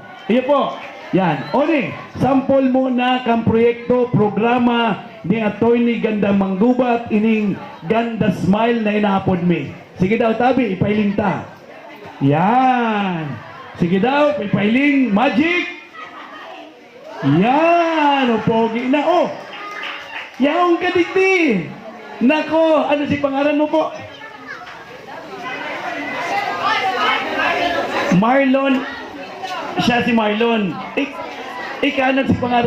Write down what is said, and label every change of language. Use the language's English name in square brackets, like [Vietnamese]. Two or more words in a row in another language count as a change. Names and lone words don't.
[Bikol] Iyan po. Yan. Oni, sample mo na kang proyekto, programa ni Attorney Ganda Manggubat, ining Ganda Smile na inaapod mi. Sige daw, tabi, ipailing ta. Yan. Sige daw, pipailing, magic! Yan, o pogi na, oh! Yaong kadikti! Nako, ano si pangalan mo po? Marlon. Siya si Marlon. Ikanan si pangalan.